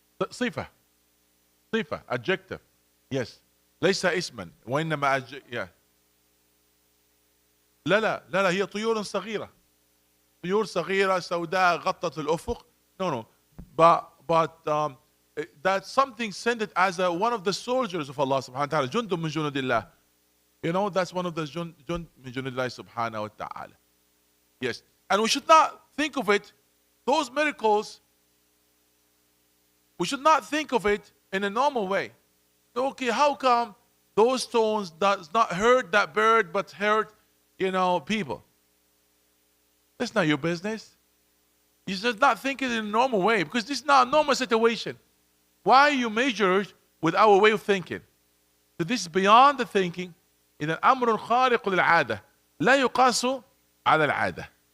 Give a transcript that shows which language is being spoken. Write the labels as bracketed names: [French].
[Arabic] صفة adjective. [English] Yes. [Arabic] ليس اسما وإنما yeah. لا هي طيور صغيرة. طيور صغيرة سوداء غطت الأفق. [English] No. But that something sent it as one of the soldiers of Allah subhanahu wa ta'ala. Jundum min junudillah. You know, that's one of the jund min junudillah subhanahu wa ta'ala. Yes. And we should not think of it, those miracles, we should not think of it in a normal way. So, okay, how come those stones does not hurt that bird but hurt, people? That's not your business. You should not think it in a normal way because this is not a normal situation. Why you measure it with our way of thinking? So this is beyond the thinking. [Arabic] إذا أمر خارق للعادة لا يقاس على العادة.